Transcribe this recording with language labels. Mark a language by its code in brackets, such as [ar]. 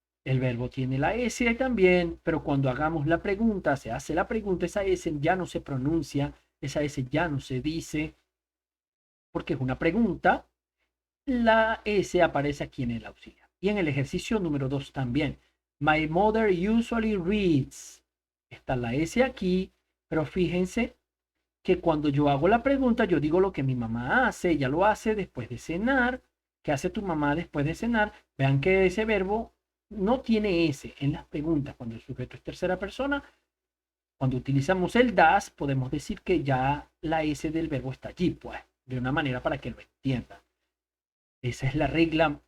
[es] El verbo tiene la S también, pero cuando hagamos la pregunta, se hace la pregunta, esa S ya no se pronuncia, esa S ya no se dice, porque es una pregunta. La S aparece aquí en el auxiliar. Y en el ejercicio número 2 también. [en] My mother usually reads. [es] Está la S aquí, pero fíjense que cuando yo hago la pregunta, yo digo lo que mi mamá hace, ella lo hace después de cenar. ¿Qué hace tu mamá después de cenar? Vean que ese verbo no tiene S en las preguntas. Cuando el sujeto es tercera persona, cuando utilizamos el das, podemos decir que ya la S del verbo está allí, pues, de una manera para que lo entiendan. Esa es la regla.